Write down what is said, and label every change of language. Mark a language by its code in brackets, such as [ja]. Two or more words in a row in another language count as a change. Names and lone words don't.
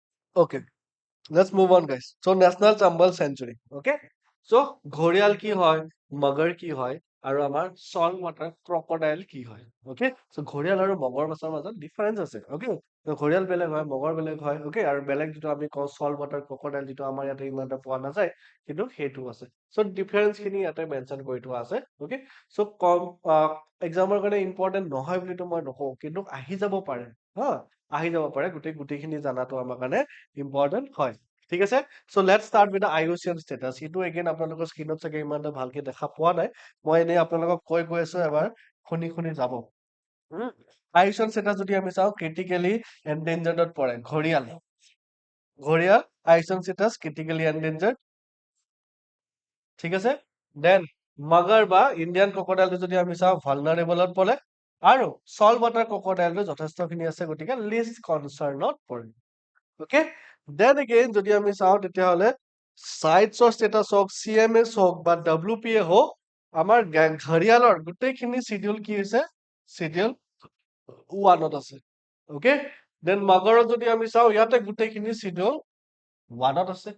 [en] Okay, let's move on, guys. So national chambal sanctuary. Okay, so [as] ঘৰিয়াল কি হয়, মগৰ কি হয়, আৰু আমাৰ [en] salt water crocodile [as] কি হয়. [en] Okay, so [as] ঘৰিয়াল আৰু মগৰ মাছৰ মাজত difference আছে. [en] Okay, so [as] ঘৰিয়াল বেলেগ হয়, মগৰ বেলেগ হয়. Okay, আৰু বেলেগ যিটো আমি কওঁ [en] salt water crocodile, [as] যিটো আমাৰ ইয়াতে ইমান এটা পোৱা নাযায়, কিন্তু সেইটো আছে. [en] So difference [as] খিনি ইয়াতে mention কৰি থোৱা আছে. [en] Okay, so exam [as] ৰ কাৰণে important নহয় বুলিতো মই নকওঁ, কিন্তু আহি যাব পাৰে. হা, আহি যাব পাৰে, গোটেইখিনি জানাটো আমাৰ কাৰণে important হয়। ঠিক আছে, [en] so let's start with the IUCN status. [as] সেইটো again আপোনালোকৰ স্ক্ৰীনত চাগে ইমান এটা ভালকে দেখা পোৱা নাই, মই এনেই আপোনালোকক কৈ আছো, এবাৰ শুনি যাব। [en] IUCN status [as] যদি আমি চাওঁ, [en] critically endangered [as] পৰে ঘৰিয়াল [en] IUCN status critically endangered. [as] ঠিক আছে, দেন মগৰ বা [en] Indian crocodile [as] যদি আমি চাওঁ ভালনাৰেবলত পৰে, আৰু [en] salt water crocodile [as] যথেষ্টখিনি আছে, গতিকে [en] least concern [as] পৰে। [en] Okay, then again [as] যদি আমি চাওঁ তেতিয়াহ'লে [en] CITES status [as] হওক, CMS হওক বা WPA হওক, আমাৰ ঘৰিয়ালৰ গোটেইখিনি শিডিউল কি হৈছে, শিডিউল 1ত আছে। [en] Okay, then [as] মগৰত যদি আমি চাওঁ, ইয়াতে গোটেইখিনি শিডিউল 1ত আছে।